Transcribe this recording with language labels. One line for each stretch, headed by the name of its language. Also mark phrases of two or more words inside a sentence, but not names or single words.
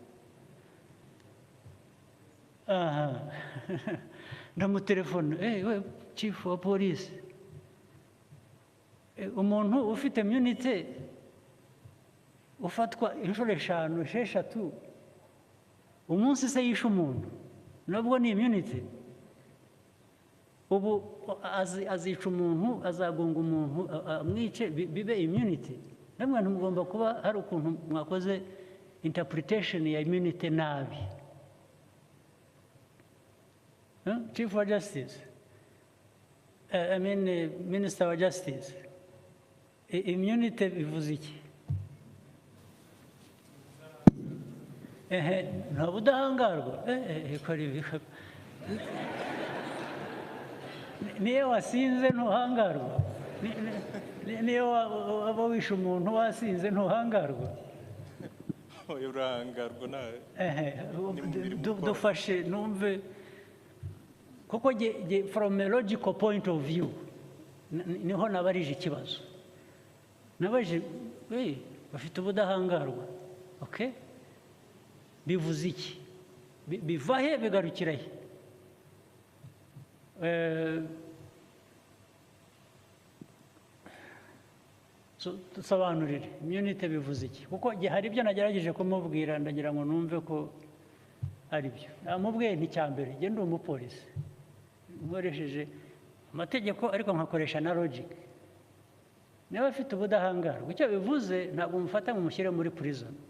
Kinyarwanda: aha ndamutelefone we chief wa police umuntu ufite immunity ufatwa inshuro 5 6 umunsi se yishe umuntu nabwo ni immunity ubu azica umuntu azagonga umuntu amwice bibe immunity namwe mugomba kuba hari ukuntu mwakoze interpretation ya immunity nabi
English: Chief of Justice, Minister of Justice, immunity
Kinyarwanda: bivuze iki? Nta budahangarwa niyo wasinze ntuhangarwa niyo waba wishe umuntu wasinze ntuhangarwa urahangarwa nawe dufashe numve kuko
English: from a logical point of view
Kinyarwanda: niho nabarije ikibazo nabaje bafite ubudahangarwa okay bivuze iki biva he bigarukira he so tusobanurire immunity bivuze iki kuko hari ibyo nagerageje kumubwira ndagira ngo numve ko ari byo namubwiye nticyambere genda umupolisi nkoresheje amategeko ariko nkakoresha na logic niba afite ubudahangarwa icyo bivuze ntabwo mufata ngo mushyire muri prison